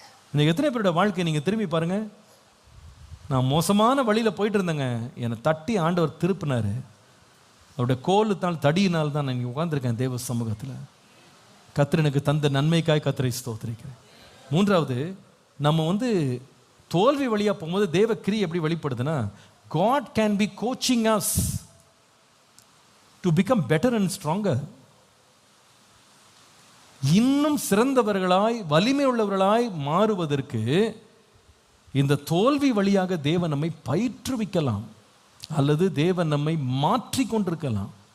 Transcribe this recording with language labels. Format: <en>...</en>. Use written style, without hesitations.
<ta>இன்னைக்கு எத்தனை பேரோட வாழ்க்கையை நீங்கள் திரும்பி பாருங்க. நான் மோசமான வழியில் போயிட்டு இருந்தேங்க, என்னை தட்டி ஆண்டவர் திருப்பினார். அவருடைய கோலுத்தால் தடியினால் தான் நான் இங்கே உட்கார்ந்துருக்கேன் தேவ சமூகத்தில். கர்த்தர் எனக்கு தந்த நன்மைக்காய் கர்த்தரை ஸ்தோத்திரிக்கிறேன். மூன்றாவது, நம்ம தோல்வி வழியாக போகும்போது தேவ கிரியை எப்படி வெளிப்படுதுன்னா,</ta> <en>God can be coaching us to become better and stronger.</en> <ta>இன்னும் சிறந்தவர்களாய் வலிமை உள்ளவர்களாய் மாறுவதற்கு இந்த தோல்வி வழியாக தேவன் நம்மை பயிற்றுவிக்கலாம், அல்லது தேவன் நம்மை மாற்றிக்கொண்டிருக்கலாம்.</ta>